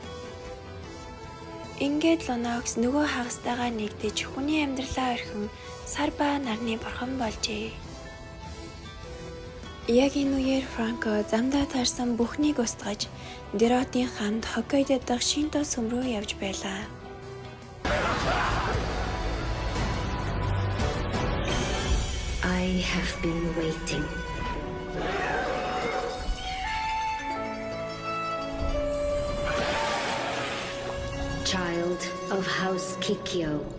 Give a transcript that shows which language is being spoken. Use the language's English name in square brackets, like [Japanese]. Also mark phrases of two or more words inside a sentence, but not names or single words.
[Mongolian] Ингээд Лунокс нөгөө хагастайгаа нэгдэж хүний амьдралаа орхин сар ба нарны бурхан болжээ. Яг энэ үеэр Франко замдаа таарсан бүхнийг устгаж Деротын хамт Хоккайдо дахь Шинто сүм рүү явж байлаа. [English] I have been waiting. Child of House Kikyo.